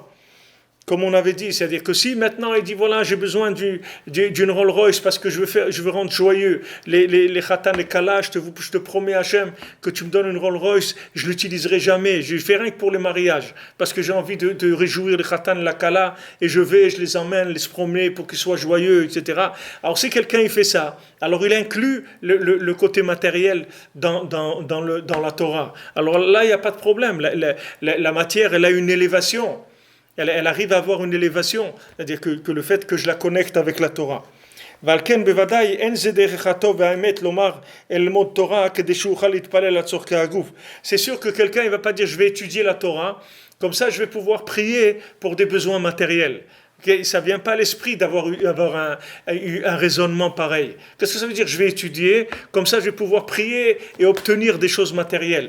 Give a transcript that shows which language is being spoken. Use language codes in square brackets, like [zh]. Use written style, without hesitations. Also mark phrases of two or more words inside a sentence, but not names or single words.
[fr] Comme on avait dit, c'est-à-dire que si maintenant il dit voilà, j'ai besoin d'une Rolls Royce parce que je veux rendre joyeux les khatan, les kala, je te promets Hachem que tu me donnes une Rolls Royce, je l'utiliserai jamais, je fais rien que pour les mariages parce que j'ai envie de réjouir les khatan, la kala et je les emmène, les promener pour qu'ils soient joyeux, etc. Alors si quelqu'un il fait ça, alors il inclut le côté matériel dans la Torah. Alors là il n'y a pas de problème, la matière elle a une élévation. elle arrive à avoir une élévation, c'est-à-dire que le fait que je la connecte avec la Torah. [he] ועל בוודאי אין זה דרך הטוב והאמת לומר ללמוד תורה כדי שאוכל להתפלל על צורכי הגוף. [fr] C'est sûr que quelqu'un il va pas dire je vais étudier la Torah comme ça je vais pouvoir prier pour des besoins matériels. Ça vient pas à l'esprit d'avoir un raisonnement pareil. Qu'est-ce que ça veut dire? Je vais étudier comme ça je vais pouvoir prier et obtenir des choses matérielles.